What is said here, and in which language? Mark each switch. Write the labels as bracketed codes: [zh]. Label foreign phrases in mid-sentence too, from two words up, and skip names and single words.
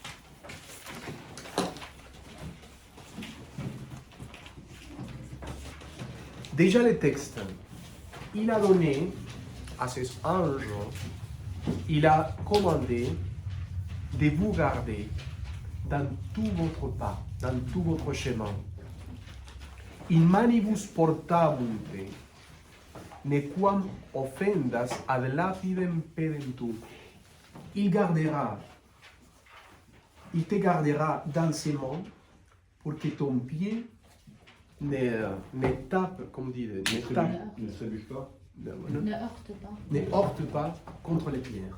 [fr] Déjà le texte, il a donné à ses anges, il a commandé de vous garder dans tout votre pas, dans tout votre chemin. [la] In manibus portabunt, nequam offendas ad lapidem pedentum. [fr] Il te gardera dans ses mains pour que ton pied ne tape, comme dit, ne heurte pas contre les pierres.